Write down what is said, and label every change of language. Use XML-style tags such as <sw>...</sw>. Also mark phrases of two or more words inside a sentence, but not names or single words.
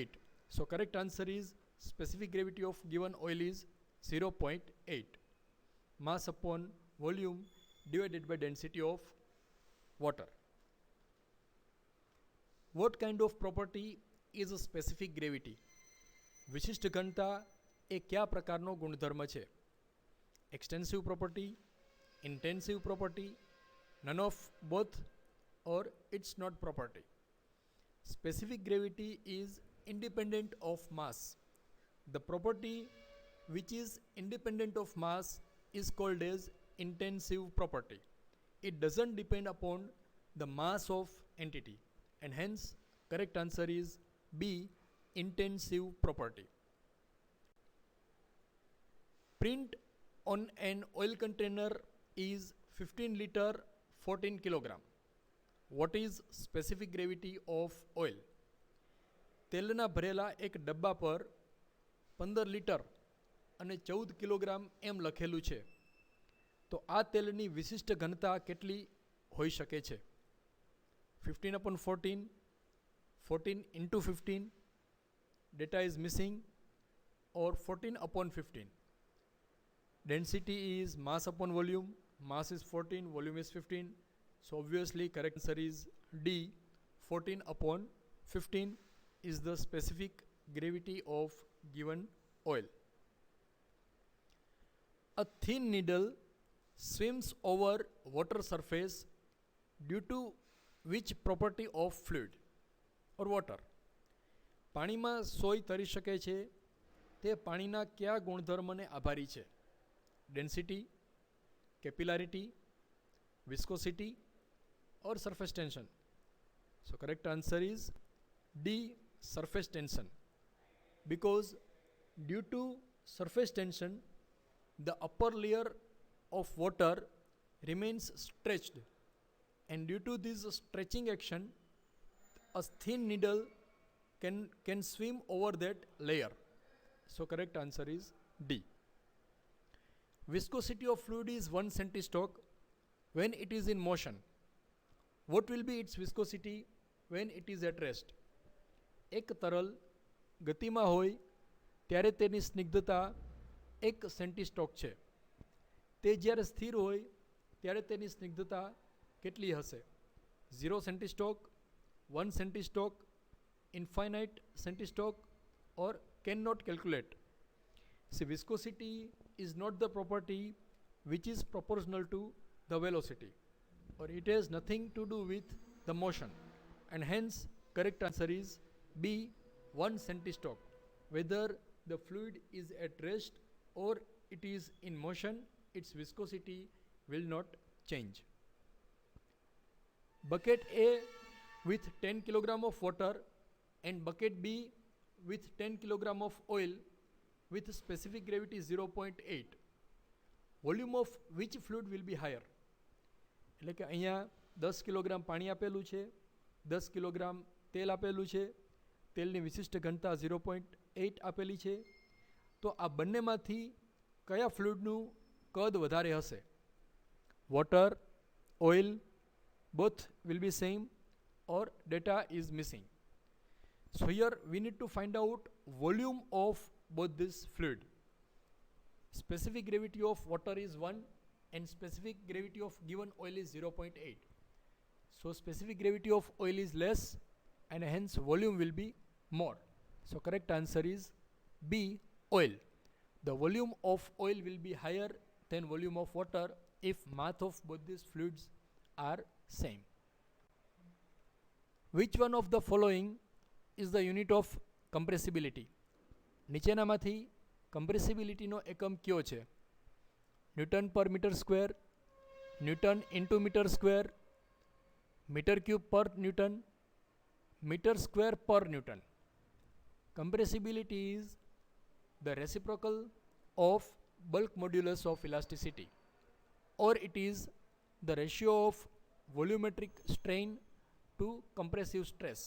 <en>So correct answer is specific gravity of given oil is 0.8. Mass upon volume divided by density of water. What kind of property is a specific gravity?</en> <gu>વિશિષ્ટ ઘનતા એ કયા પ્રકારનો ગુણધર્મ છે?</gu> <en>extensive property, intensive property, none of both, or it's not property. Specific gravity is independent of mass. The property which is independent of mass is called as intensive property. It doesn't depend upon the mass of entity, and hence correct answer is B, intensive property. Print on an oil container is 15 liter 14 kilogram. What is specific gravity of oil?</en> <gu>તેલના ભરેલા એક ડબ્બા પર 15 લિટર અને 14 કિલોગ્રામ એમ લખેલું છે. તો આ તેલની વિશિષ્ટ ઘનતા કેટલી હોઈ શકે છે?</gu> <en>15 upon 14, 14 into 15, data is missing, or 14 upon 15. Density is mass upon volume. Mass is 14, volume is 15. So obviously correct answer is D, 14 upon 15 is the specific gravity of given oil. A thin needle swims over water surface due to which property of fluid or water?</en> <gu>પાણીમાં સોય તરી શકે છે તે પાણીના કયા ગુણધર્મને આભારી છે?</gu> <en>density, capillarity, viscosity or surface tension? So correct answer is D, surface tension, because due to surface tension the upper layer of water remains stretched, and due to this stretching action a thin needle can swim over that layer. So correct answer is D. Viscosity of fluid is 1 centistork when it is in motion. What will be its viscosity when it is at rest?</en> <gu>એક તરલ ગતિમાં હોય ત્યારે તેની સ્નિગ્ધતા 1 સેન્ટીસ્ટોક છે. તે જ્યારે સ્થિર હોય ત્યારે તેની સ્નિગ્ધતા કેટલી હશે?</gu> <en>0 centistoke, 1 centistoke, infinite centistork, or cannot calculate? See, viscosity is not the property which is proportional to the velocity, or it has nothing to do with the motion, and hence correct answer is B, 1 centistork. Whether the fluid is at rest or it is in motion, its viscosity will not change. Bucket A with 10 kg of water and bucket B with 10 kg of oil with specific gravity 0.8. Volume of which fluid will be higher?</en> <gu>એટલે કે અહીંયા 10 કિલોગ્રામ પાણી આપેલું છે, 10 કિલોગ્રામ તેલ આપેલું છે, તેલની વિશિષ્ટ ઘનતા 0.8 આપેલી છે. તો આ બંનેમાંથી કયા ફ્લુઇડનું કદ વધારે હશે?</gu> <en>water, oil, both will be same, or data is missing. So here we need to find out volume of both this fluid. Specific gravity of water is 1 and specific gravity of given oil is 0.8. So specific gravity of oil is less and hence volume will be more. So correct answer is B, oil. The volume of oil will be higher than volume of water if mass of both these fluids are same. Which one of the following is the unit of compressibility?</en> <gu>નીચેનામાંથી compressibility નો એકમ કયો છે?</gu> <en>Newton per meter square, Newton into meter square, meter cube per Newton, meter square per Newton. Compressibility is the reciprocal of bulk modulus of elasticity, or it is the ratio of volumetric strain to compressive stress.</en>